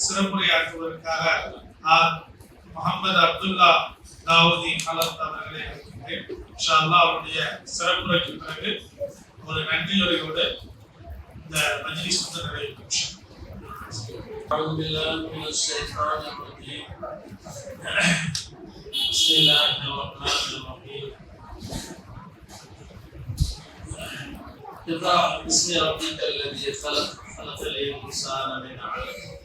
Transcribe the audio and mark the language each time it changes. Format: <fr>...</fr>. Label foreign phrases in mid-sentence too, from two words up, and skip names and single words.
<ta>சிறப்புரையாற்றுவதற்காக முகமது அப்துல்லா தாவூதி ஹலத் அவர்களை அழைக்கின்றேன்.</ta> <ar>إن شاء الله</ar> <ta>அவருடைய சிறப்புரைக்கு பிறகு ஒரு நன்றியுரையோடு இந்த மஜ்லிஸ் நிறைவேறும்.</ta> <ar>أعوذ بالله من الشيطان الرجيم. بسم الله الرحمن الرحيم. اقرأ باسم ربك الذي خلق خلق الإنسان من علق.</ar>